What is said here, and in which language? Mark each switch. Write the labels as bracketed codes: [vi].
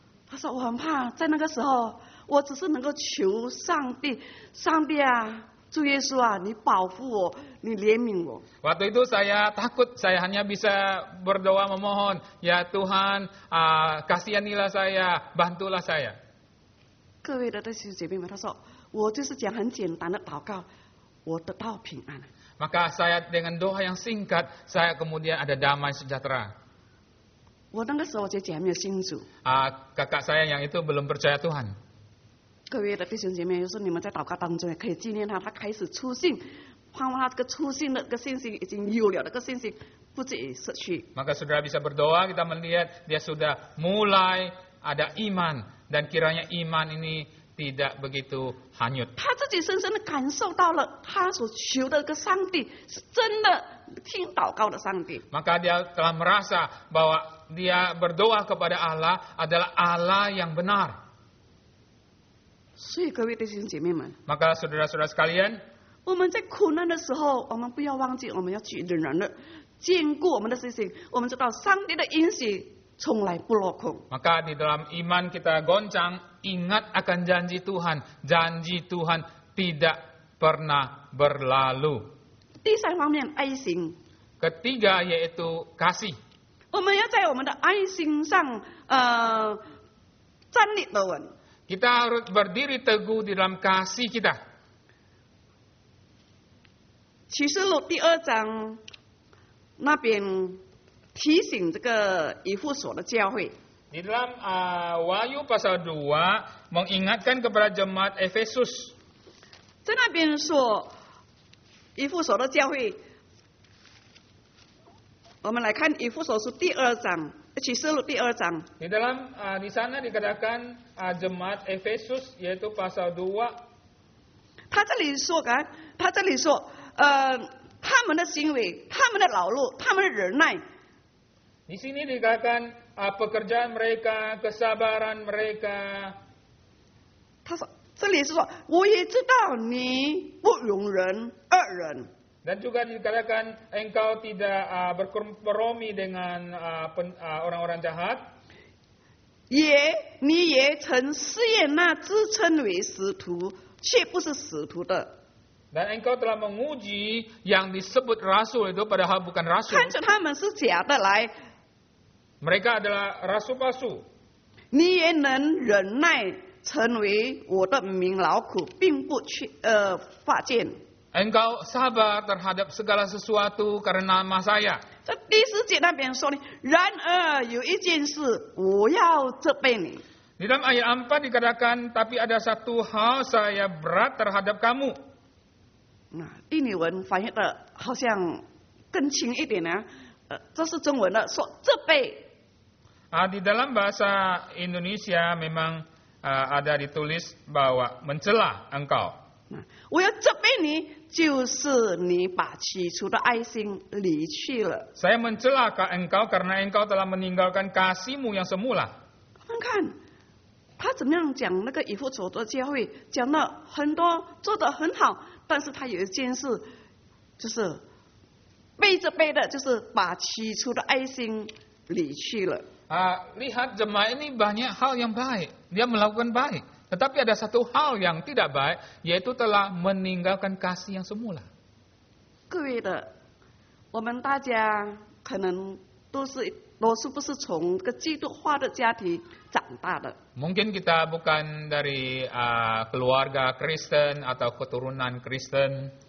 [zh] 他说我很怕，在那个时候，我只是能够求上帝，上帝啊，主耶稣啊，你保护我，你怜悯我。 [id] Waktu itu saya takut, saya hanya bisa berdoa memohon, ya Tuhan, kasihanilah saya, bantulah saya. [zh] 各位的弟兄姐妹们，他说我就是讲很简单的祷告，我得到平安。 [id] Maka saya dengan doa yang singkat, saya kemudian ada damai sejahtera. [zh] 我那个时候姐姐还没有信主。 [id] Kakak saya yang itu belum percaya Tuhan. [zh] 各位的弟兄姐妹，有时候你们在祷告当中也可以纪念他，他开始出信，盼望他这个出信的这个信心已经有了，这个信心不至于失去。 [id] Maka saudara bisa berdoa, kita melihat dia sudah mulai ada iman dan kiranya iman ini tidak begitu hanyut. [zh] 他自己深深的感受到了，他所求的这个上帝是真的听祷告的上帝。 [id] Maka dia telah merasa bahwa dia berdoa kepada Allah adalah Allah yang benar. [zh] 所以各位弟兄姐妹们， [id] Maka saudara-saudara sekalian, [zh] 我们在苦难的时候，我们不要忘记，我们要去仍然的坚固我们的信心。我们知道上帝的应许从来不落空。 [id] maka di dalam iman kita goncang, ingat akan janji Tuhan. Janji Tuhan tidak pernah berlalu. [zh] 第三方面，爱心， [id] Ketiga yaitu kasih. [zh] 我们要在我们的爱心上站立得稳。 [id] Kita harus berdiri teguh di dalam kasih kita. [zh] 启示录第2章那边提醒这个以弗所的教会， [id] Di dalam Wahyu pasal 2 mengingatkan kepada jemaat Efesus. [zh] 在那边说以弗所的教会，我们来看以弗所书第2章，启示录第2章。 [id] Di sana dikatakan jemaat Efesus yaitu pasal 2. [zh] 他这里说，他们的行为，他们的劳碌，他们的忍耐， [id] Di sini dikatakan pekerjaan mereka, kesabaran mereka, [zh] 他说这里是说，我也知道你不容忍恶人。 [id] Dan juga dikatakan engkau tidak berkompromi dengan orang-orang jahat. [zh] 你也曾试验那自称为使徒却不是使徒的， [id] Dan engkau telah menguji yang disebut rasul itu padahal bukan rasul. [zh] 看着他们是假的来， [id] Mereka adalah rasul palsu. [zh] 你也能忍耐，成为我的名劳苦，并不发贱。 [id] Engkau sabar terhadap segala sesuatu karena nama saya. [zh] 在第10节那边说呢，然而有一件事我要责备你。 [id] Di dalam ayat 4 dikatakan, tapi ada satu hal saya berat terhadap kamu. [zh] 印尼文翻译的好像更轻一点呢，这是中文的，说责备。 [id] Di dalam bahasa Indonesia memang ada ditulis bahwa mencela engkau. [zh] 我要责备你，就是你把起初的爱心离去了。 [id] Saya mencela engkau karena engkau telah meninggalkan kasihmu yang semula. [zh] 我们看他怎么样讲那个以弗所的教会，讲了很多，做得很好，但是他有一件事，就是背着背的，就是把起初的爱心离去了。 [id] Lihat jemaat ini banyak hal yang baik, dia melakukan baik. Tetapi ada satu hal yang tidak baik, yaitu telah meninggalkan kasih yang semula. [zh] 各位的，我们大家可能多数不是从个基督化的家庭长大的。 [id] Mungkin kita bukan dari keluarga Kristen atau keturunan Kristen.